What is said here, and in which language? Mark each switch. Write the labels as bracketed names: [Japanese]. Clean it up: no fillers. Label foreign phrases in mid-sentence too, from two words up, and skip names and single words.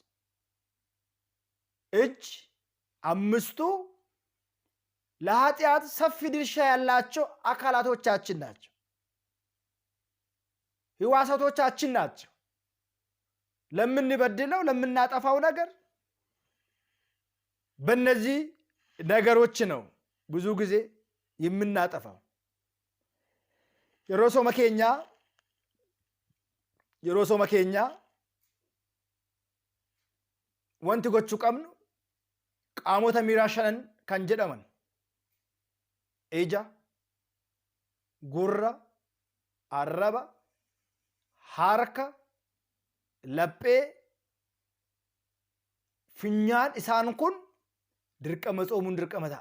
[Amharic] እጅ አምስቱ ለኃጢአት ሰፊ ድርሻ ያላቸው አካላቶቻችን ናቸው። ሕዋሳቶቻችን ናቸው። ለምንበድለው ለምናጠፋው ነገር በእነዚህ ነገሮች ነው ብዙ ጊዜ የምናጠፋው። የሮሶ መኬኛ [Oromo] wanti gochuu qabnu qaamota miiraa shanan kan jedhaman ija, gurra, arraba, harka, laphee, finyaan isaan kun dirqama xoomuun dirqama ta'a.